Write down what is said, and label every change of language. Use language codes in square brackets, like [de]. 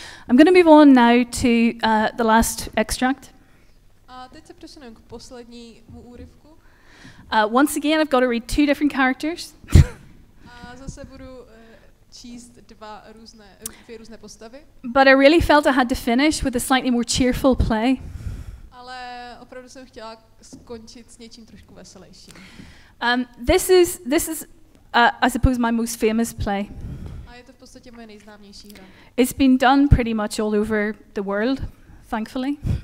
[en] I'm going to move on now to the last extract. [cs] A teď se přesuneme k poslednímu úryvku. [en] Once again, I've got to read two different characters. [cs] A zase budu číst dvě různé postavy. [en] But I really felt I had to finish with a slightly more cheerful play. [cs] Ale opravdu jsem chtěla skončit s něčím trošku veselějším. [en] This is I suppose my most famous play. [cs] A je to v podstatě moje nejznámější hra. [en] It's been done pretty much all over the world, thankfully.